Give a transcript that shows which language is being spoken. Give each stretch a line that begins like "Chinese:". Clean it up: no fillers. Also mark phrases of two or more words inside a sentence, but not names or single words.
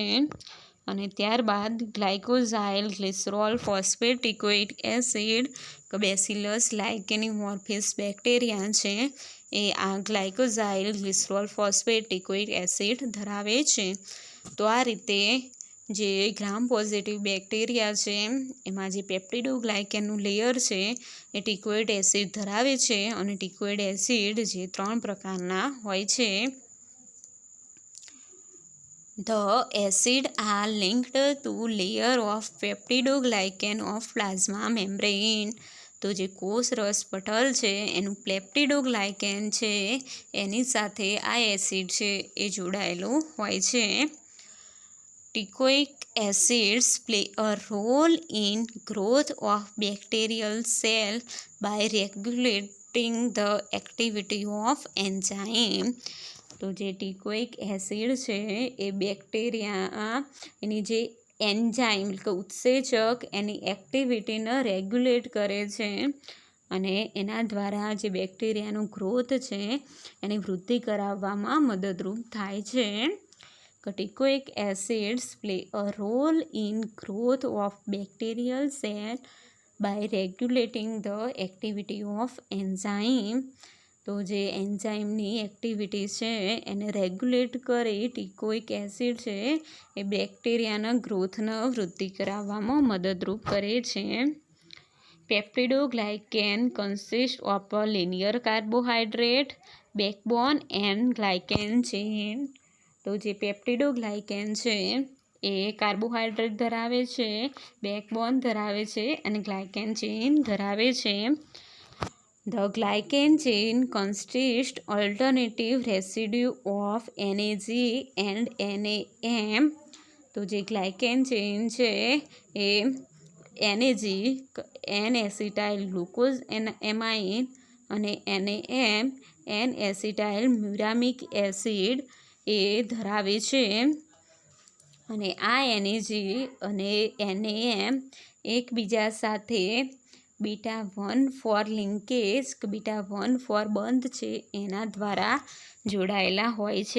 Gujarati: અને ત્યારબાદ
English: glycosyl glycerol phosphate teichoic acid,
Gujarati: બેસિલસ લાઇકેનિમોર્ફિસ બેક્ટેરિયા છે એ આ
English: glycosyl glycerol phosphate teichoic acid
Gujarati: ધરાવે છે. તો આ રીતે જે
English: gram positive
Gujarati: બેક્ટેરિયા છે એમાં જે પેપ્ટિડોગ્લાયકેનનું લેયર છે એ
English: teichoid acid
Gujarati: ધરાવે છે અને
English: teichoid acid
Gujarati: જે 3 પ્રકારના હોય છે.
English: The acid are linked to layer of peptidoglycan of plasma membrane.
Gujarati: તો જે કોષ રસ પટલ છે એનું પેપ્ટિડોગ્લાયકેન છે એની સાથે આ એસિડ છે એ જોડાયેલું હોય છે.
English: Teichoic acids play a role in growth of bacterial cell by regulating the activity of enzyme.
Gujarati: તો જે
English: teichoic acid
Gujarati: છે એ બેક્ટેરિયા એની જે એન્ઝાઇમ કે ઉત્સેચક એની એક્ટિવિટીને રેગ્યુલેટ કરે છે અને એના દ્વારા જે બેક્ટેરિયાનું ગ્રોથ છે એની વૃદ્ધિ કરાવવામાં મદદરૂપ થાય છે.
English: Teichoic acids play a role in growth of bacterial cell by regulating the activity of enzyme.
Gujarati: તો જે એન્ઝાઇમની એક્ટિવિટી છે એને રેગ્યુલેટ કરી
English: teichoic acid
Gujarati: છે એ બેક્ટેરિયાના ગ્રોથને વૃદ્ધિ કરાવવામાં મદદરૂપ કરે છે.
English: Peptidoglycan consist of a linear carbohydrate backbone and glycan chain.
Gujarati: તો જે પેપ્ટિડોગ્લાયકેન છે એ કાર્બોહાઈડ્રેટ ધરાવે છે, બેકબોન ધરાવે છે અને
English: glycan chain
Gujarati: ધરાવે છે.
English: The glycan chain consists alternative residue of NAG and NAM.
Gujarati: તો જે
English: glycan chain
Gujarati: છે એ NAG
English: N-acetyl glucose amine
Gujarati: અને NAM
English: N-acetyl muramic acid
Gujarati: એ ધરાવે છે. અને આ NAG અને NAM એકબીજા સાથે
English: beta 1,4 linkage beta 1,4
Gujarati: બંધ છે એના દ્વારા જોડાયેલા હોય છે.